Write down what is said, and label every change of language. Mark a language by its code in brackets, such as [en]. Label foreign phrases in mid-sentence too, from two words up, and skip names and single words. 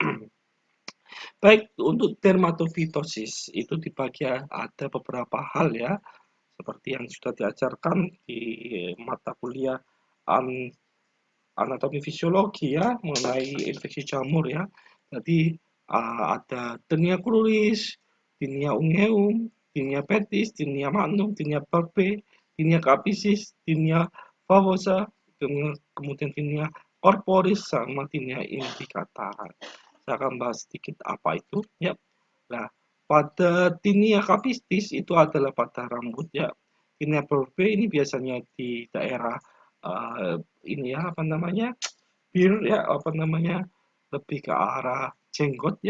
[id] Baik untuk dermatofitosis itu dibagi ada beberapa hal ya seperti yang sudah diajarkan di mata kuliah anatomi fisiologi ya mengenai infeksi jamur ya. Jadi ada Tinea cruris, Tinea ungueum, Tinea pedis, Tinea magnum, Tinea barbae, Tinea capicis, Tinea favosa, kemudian Tinea corporis sama Tinea implicata. Saya akan bahas sedikit apa itu ya. Nah, pada Tinea capitis itu adalah pada rambut ya. Tinea barbae ini biasanya di daerah ini ya apa namanya beard ya apa namanya lebih ke arah jenggot ya.